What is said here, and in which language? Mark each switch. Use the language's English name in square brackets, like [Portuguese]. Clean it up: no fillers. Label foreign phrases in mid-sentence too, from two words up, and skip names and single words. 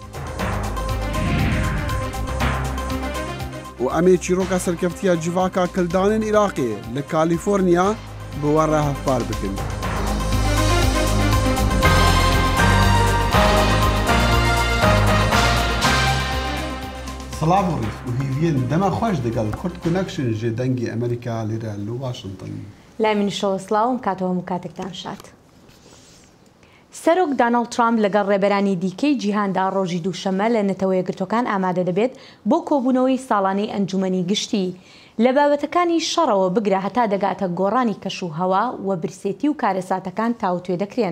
[Kurdish] û em ê çîroka serkeftiya civaka kildanên Iraqê li Kalîforniya bi we re hevpar bikin. Salav Rîf û hîviyên dema xweş digel Kurd Connection jê dengê Amerîka lêre li Washington. [Central Kurdish] لای منیشەوە سڵاو کاتەوە کاتێکتان شات. سەرۆک داناڵد ترامپ لەگەڵ ڕێبەرانی دیکەی جیهاندا ڕۆژی دووشەمە لە نەتەوە یەکگرتوەکان ئامادە دەبێت بۆ کۆبوونەوەی ساڵانەی ئەنجومەنی گشتی لە بابەتەکانی شەڕەوە بگرە هەتا دەگاتە گۆڕانی کەش و هەوا و برسێتی و کارەساتەکان تاوتوێ دەکرێن.